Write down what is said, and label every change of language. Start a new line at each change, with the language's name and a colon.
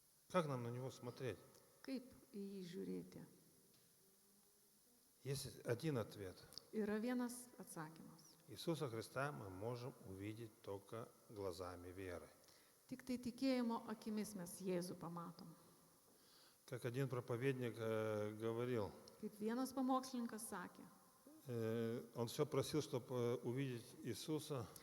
Russian: Как нам на него смотреть?
Lithuanian: Kaip į jį žiūrėti?
Russian: Есть один ответ.
Lithuanian: Yra vienas atsakymas.
Russian: Иисуса Христа мы можем увидеть только глазами веры.
Lithuanian: Tik tai tikėjimo akimis mes Jėzų pamatom.
Russian: Как один проповедник говорил,
Lithuanian: Kaip vienas pamokslininkas sakė,
Russian: он все просил, чтобы увидеть Иисуса.